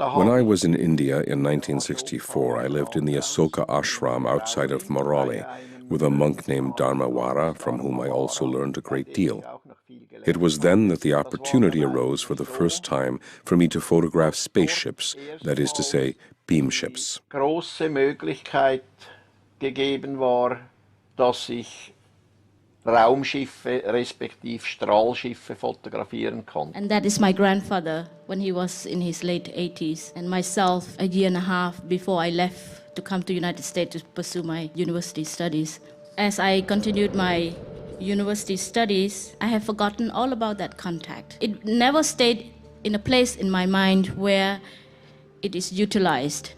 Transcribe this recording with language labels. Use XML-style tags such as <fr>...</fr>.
<en>When I was in India in 1964, I lived in the Asoka ashram outside of Morali with a monk named Dharmawara, from whom I also learned a great deal. It was then that the opportunity arose for the first time for me to photograph spaceships, that is to say, beamships.</en> <de>Große Möglichkeit gegeben war, dass ich Raumschiffe respektive Strahlschiffe fotografieren konnte.</de> <en>And that is my grandfather when he was in his late 80s, and myself a year and a half before I left to come to the United States to pursue my university studies. As I continued my university studies, I have forgotten all about that contact. It never stayed in a place in my mind where it is utilized.</en>